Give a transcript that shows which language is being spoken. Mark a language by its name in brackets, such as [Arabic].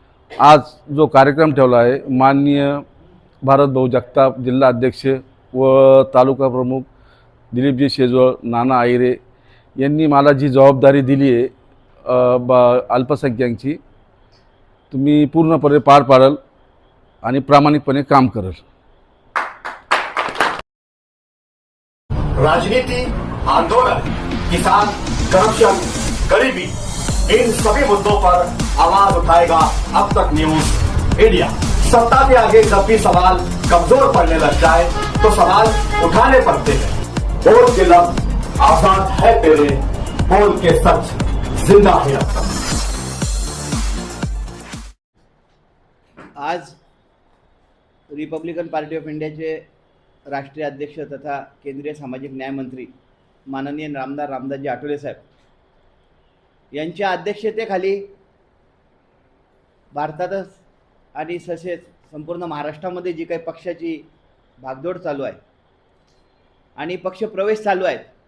[Marathi] आज जो कार्यक्रम ठेवला आहे माननीय भारत भाऊ जगताप जिल्हा अध्यक्ष व तालुका प्रमुख दिलीपजी शेजवळ नाना आयरे यांनी मला जी जबाबदारी दिली आहे अल्पसंख्याकांची तुम्ही पूर्णपणे पार पाडाल आणि प्रामाणिकपणे काम कराल। [Hindi] राजनीति, आंदोलन, किसान, करप्शन, गरीबी, इन सभी मुद्दों पर आवाज उठाएगा अब तक न्यूज इंडिया। सत्ता के आगे जब भी सवाल कमजोर पड़ने लग जाए तो सवाल उठाने पड़ते हैं। बोल के लब आजाद है तेरे, बोल के सच जिंदा है अब तक। [Marathi] आज रिपब्लिकन पार्टी ऑफ इंडियाचे राष्ट्रीय अध्यक्ष तथा केंद्रीय सामाजिक न्याय मंत्री माननीय नामदार रामदासजी आठवले साहेब यांच्या अध्यक्षतेखाली भारतातच आणि तसेच संपूर्ण महाराष्ट्रामध्ये जी काही पक्षाची भागदौड चालू आहे आणि पक्ष प्रवेश चालू आहेत।